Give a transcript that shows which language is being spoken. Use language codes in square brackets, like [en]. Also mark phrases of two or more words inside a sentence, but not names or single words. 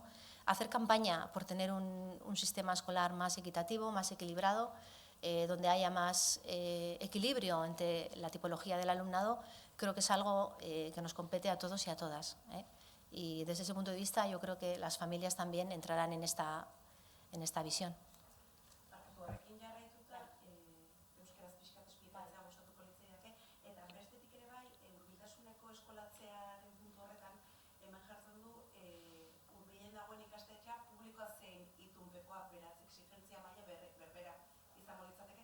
[es] Hacer campaña por tener un sistema escolar más equitativo, más equilibrado, donde haya más equilibrio entre la tipología del alumnado, creo que es algo que nos compete a todos y a todas. Y desde ese punto de vista yo creo que las familias también entrarán en esta visión. [eu] Horrekin jarraituta, euskaraz pixkat esplikatzea gustatuko litzaidake, eta bestetik ere bai, hurbiltasuneko eskolatzearen puntu horretan, hemen jartzen du, hurbilen dagoen ikastetxea publikoa zein itunpekoa, beraz, exigentzia maila berbera izango litzateke?